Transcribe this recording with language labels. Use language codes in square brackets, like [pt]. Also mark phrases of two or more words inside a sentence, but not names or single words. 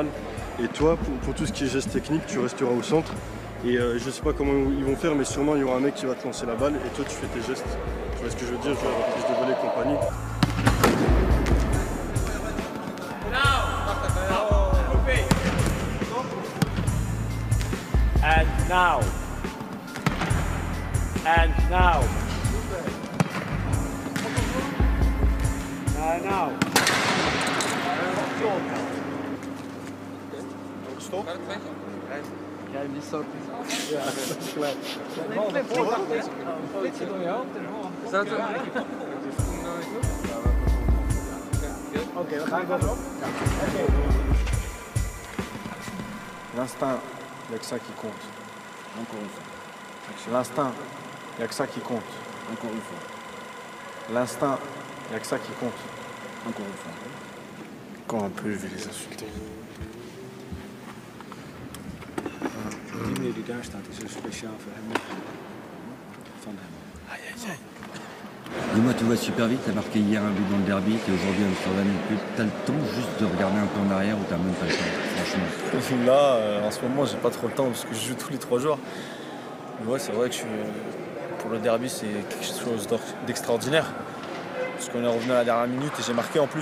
[fr] Et toi, pour tout ce qui est geste technique, tu resteras au centre. Et je sais pas comment ils vont faire, mais sûrement il y aura un mec qui va te lancer la balle et toi tu fais tes gestes. Tu vois ce que je veux dire? Genre reprise de volée et compagnie. [en] And now. Now. Stop. [nl] Jij die stop. Ja, dat is gelijk. Oké, we gaan verder. [fr] L'instinct, il n'y a que ça qui compte. Encore une fois. L'instinct, il n'y a que ça qui compte. Encore une fois. L'instinct, il n'y a que ça qui compte. Encore une fois. Quand un peu, je vais les insulter. [nl] Die meneer die daar staat is er speciaal voor hem. Van hem. [fr] Aïe, aïe, aïe. Dis-moi, tu vois super vite, t'as marqué hier un but dans le derby, t'es aujourd'hui à Amsterdam et plus. T'as le temps juste de regarder un peu en arrière ou t'as même pas le temps, franchement? Là, en ce moment, j'ai pas trop le temps parce que je joue tous les 3 jours. Mais ouais, c'est vrai que pour le derby, c'est quelque chose d'extraordinaire. Parce qu'on est revenu à la dernière minute et j'ai marqué en plus.